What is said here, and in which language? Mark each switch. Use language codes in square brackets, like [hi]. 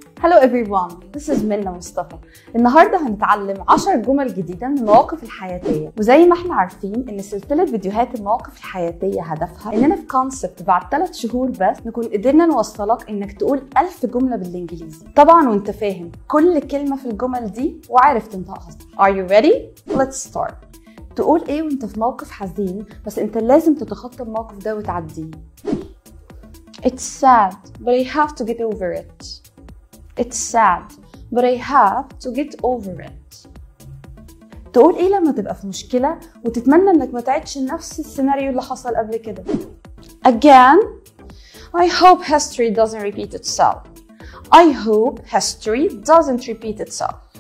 [en] Hello everyone, this is منى مصطفى. [ar] النهارده هنتعلم 10 جمل جديدة من المواقف الحياتية، وزي ما احنا عارفين ان سلسلة فيديوهات المواقف الحياتية هدفها اننا في كونسبت بعد 3 شهور بس نكون قدرنا نوصلك انك تقول 1000 جملة بالانجليزي. طبعا وانت فاهم كل كلمة في الجمل دي وعارف تنطقها. [en] Are you ready? Let's start. [ar] تقول ايه وانت في موقف حزين بس انت لازم تتخطى الموقف ده وتعديه. [en] It's sad, but I have to get over it. It's sad, but I have to get over it. [ar] تقول ايه لما تبقى في مشكلة وتتمنى انك ما تعيدش نفس السيناريو اللي حصل قبل كده. [en] Again, I hope history doesn't repeat itself. I hope history doesn't repeat itself.